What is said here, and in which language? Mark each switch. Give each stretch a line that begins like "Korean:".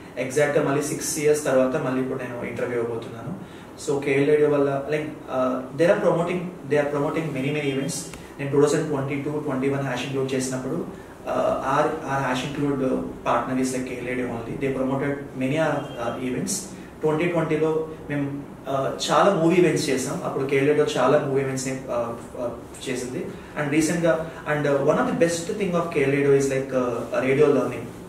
Telugu: ఎగ్జాక్ట్గా మళ్ళీ 6 years తర్వాత మళ్ళీ ఇప్పుడు నేను ఇంటర్వ్యూ అవ్వబోతున్నాను.
English: so KL Radio
Telugu: వల్ల
English: They are promoting many events.
Telugu: నేను 2022-21 హ్యాష్ ఇంక్లూడ్ చేసినప్పుడు
English: our hash include partner is like KL Radio only. They promoted many events.
Telugu: 2020లో మేము చాలా మూవీ ఈవెంట్స్ చేసాం. అప్పుడు KL Radio చాలా మూవీ ఈవెంట్స్ని చేసింది. అండ్ రీసెంట్గా
English: one of the best thing of KL Radio is
Telugu: radio learning.